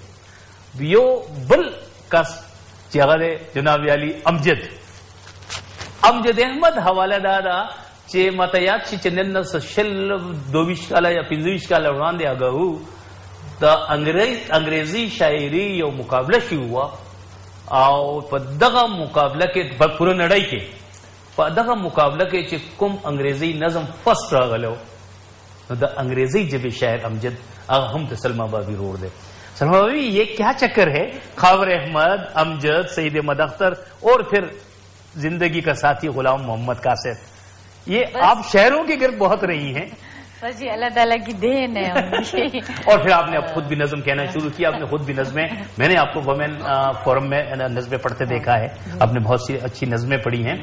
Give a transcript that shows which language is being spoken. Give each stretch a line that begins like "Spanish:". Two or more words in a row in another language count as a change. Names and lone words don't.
Pashto: یو بل کس چې هغه دی جناب علی امجد احمد حواله دا چې ماته یاد شي چې نن 22 کاله یا 25 کاله وړاندې هغه وو د انګریزي شاعري یو مقابله شوې وه، او په دغه مقابله کې په پوره نړۍ کې په دغه مقابله کې چې کوم انګریزي نظم فرسټ راغلی نو د انګریزي ژبې شاعر امجد هغه هم د سلما بابی رور دی.
Urdu: سلما بابی یہ کیا چکر ہے؟ خاور احمد، امجد، سعید احمد اختر اور پھر زندگی کا ساتھی غلام محمد قاصر، یہ آپ شہروں کے گرد بہت رہی ہیں. بس یہ اللہ تعالیٰ کی دین ہے. اور پھر آپ نے اب خود بھی نظم کہنا شروع کیا، آپ نے خود بھی نظمیں، میں نے آپ کو
English: women forum
Urdu: میں نظمیں پڑھتے دیکھا ہے، آپ نے بہت سی اچھی نظمیں پڑھی ہیں.